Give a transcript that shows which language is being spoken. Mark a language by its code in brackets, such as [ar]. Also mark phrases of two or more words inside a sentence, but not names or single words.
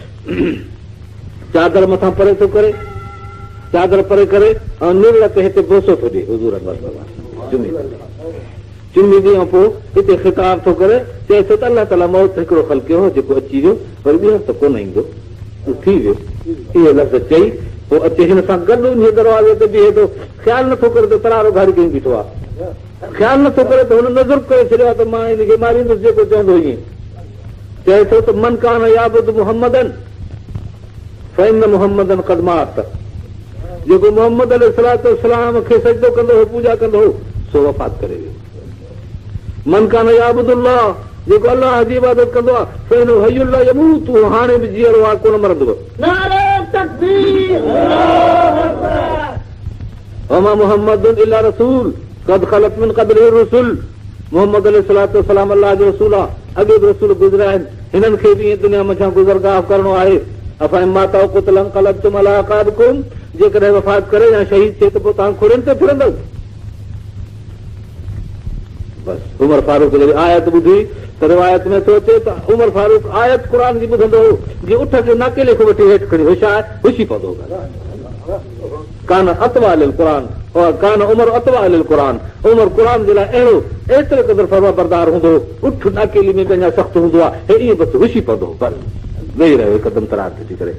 [sd] चादर मथां परे थो करे, चादर परे करे ऐं निर्ल ते हिते बोसो थो ॾे हुज़ूर चुमी ॾे, ऐं पोइ हिते ख़िताब थो करे, चए थो त अलाह ताला मौत हिकिड़ो ख़लकियो हो जेको अची वियो, वरी ॿीहर त कोन ईंदो, थी वियो। इहे लफ़्ज़ चई पोइ अचे हिन सां गॾु उन दरवाज़े ते बीहे थो, ख़्यालु नथो करे त तरारो घारी कई बीठो आहे, ख़्यालु नथो करे त हुन नज़र करे छॾियो आहे त मां हिनखे मारींदुसि जेको चवंदो ईअं। चए थो त [ar] من كان يعبد محمدا فإن محمدا قد مات, [sd] जेको मोहम्मद अलैहिस्सलाम खे सजदो कंदो हो, पूॼा कंदो हो, सो वफ़ात करे वियो। [ar] من كان يعبد الله, [sd] जेको अलाह जी इबादत कंदो आहे, [ar] فإن حي لا يموت, [sd] हाणे बि जीअरो आहे, कोन मरंदो। नारे तकबीर, [ar] الله أكبر. وما محمد إلا رسول قد خلت من قبله رسل, [sd] मोहम्मद अलैहिस्सलाम अलाह जो रसूल आहे, अॻे बि रसूल गुज़रिया आहिनि, हिननि खे बि दुनिया मथां गुज़रगाह करणो आहे। [ar] أفإن مات قتل انقلبتم على أعقابكم, [sd] जेकॾहिं वफ़ात करे या शहीद थिए त पोइ तव्हां खुड़ियुनि ते फिरंदव। बसि उमर फारूक जॾहिं आयत ॿुधी त रिवायत में थो अचे त उमर फारूक आयत क़ुर जी ॿुधंदो हो, जीअं उठ खे नाकेले खां वठी हेठि खणी होशियार हुशी पवंदो, [ar] كان أطوع للقرآن كان عمر أطوع للقرآن, [sd] उमर क़ुरान जे लाइ अहिड़ो एतिरे क़दुरु फर्मा बरदार हूंदो, उठ नाकेली में पंहिंजा सख़्तु हूंदो आहे, हे ईअं बसि हुशी पवंदो, बसि वेही रहियो हिकदमि तरार थी करे।